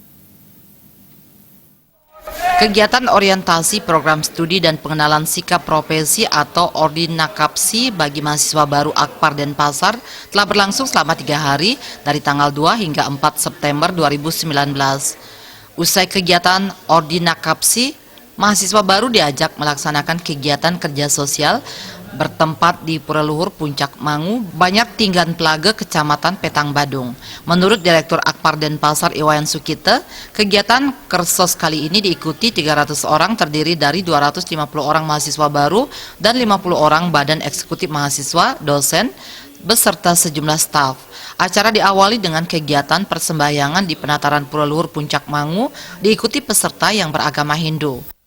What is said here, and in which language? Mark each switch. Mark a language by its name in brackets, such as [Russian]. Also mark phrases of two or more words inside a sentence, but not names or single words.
[Indonesian] Kegiatan orientasi program studi dan pengenalan sikap profesi atau Ordinakapsi bagi mahasiswa baru Akpar Denpasar telah berlangsung selama 3 hari dari tanggal 2 hingga 4 September 2019. Usai kegiatan Ordinakapsi, mahasiswa baru diajak melaksanakan kegiatan kerja sosial bertempat di Pura Luhur Puncak Mangu, Banyak Tinggan Pelaga, Kecamatan Petang Badung. Menurut Direktur Akpar Denpasar Iwayan Sukite, kegiatan kersos kali ini diikuti 300 orang terdiri dari 250 orang mahasiswa baru dan 50 orang badan eksekutif mahasiswa, dosen, beserta sejumlah staf. Acara diawali dengan kegiatan persembahyangan di penataran Pura Luhur Puncak Mangu, diikuti peserta yang beragama Hindu.